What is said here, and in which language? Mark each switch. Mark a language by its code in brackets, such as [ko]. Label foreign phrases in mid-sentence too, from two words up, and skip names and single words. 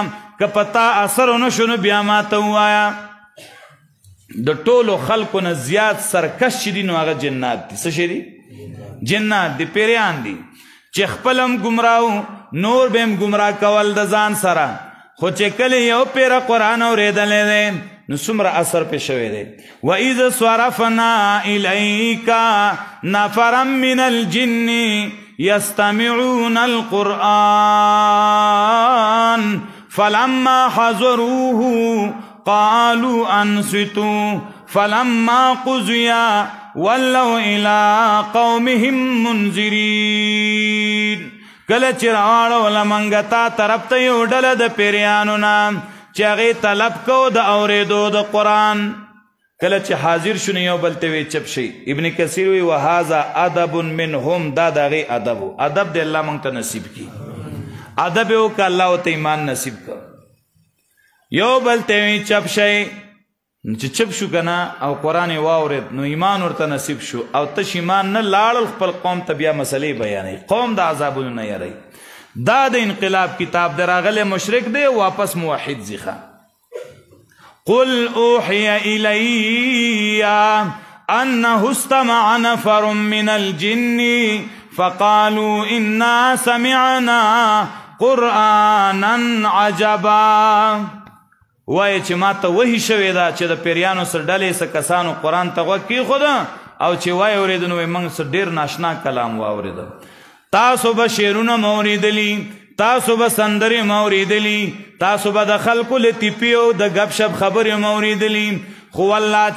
[ps] که په تا اثر ونه شو نو بیا ماته ووایه د ټولو خلکو نه زیات سرکش چې دي نو هغه جنات دي څه شی دي جنات دي پیریان دي چې خپل هم ګمراه نور به هم ګمراه کول د ځان سره خو چې کله یو پیره قرآن اورېدلی دی نو څومره اثر پې شوی دی [ar] وَإِذْ صَرَفْنَا إِلَيْكَ نَفَرًا مِنَ الْجِنِّ يَسْتَمِعُونَ الْقُرْآنَ فَلَمَّا حَضَرُوهُ قَالُوا أَنصِتُوا فَلَمَّا قُضِيَ وَلَّوْا إِلَىٰ قَوْمِهِمْ [ps] مُنذِرِينَ کله چې راوړله منګه تا طرف ته یو ډله د پیریانو نه چې هغې طلب کو د اورېدو د قرآن کله چې حاضر شو نو یو بل ته وی چپ شي ابن کثیر وی [ar] وهذا ادب منهم [ps] دا د هغې ادب ادب د الله موږ ته نصیب کړي ادب یې وکړه الله ورته ایمان نصیب کړه یو بل ته وی چپ شئ چې چپ شو که نه او قرآن یې واورېد نو ایمان ورته نصیب شو او تش ایمان نه لاړل خپل قوم ته بیا مسلې بیانوي قوم د عذابونو نه یری دا د انقلاب کتاب د راغلی مشرک دی واپس موحد ځي [ar] قل اوحي إلي أنه استمع نفر من الجن فقالوا إنا سمعنا قرآنا عجبا [ps] وای چې ما ته وحی شوې ده چې د پیریانو سره ډلې څه کسانو قرآن ته غوږ کېښوده او چې وای اورېده نو موږ سره ډېر ناشنا کلام واورېده تاسو به شعرونه مو اورېدلي تاسو به سندرې مو اورېدلي تاسو به د خلکو لطیفې او د ګپ شپ خبرې مو اورېدلي خو والله چې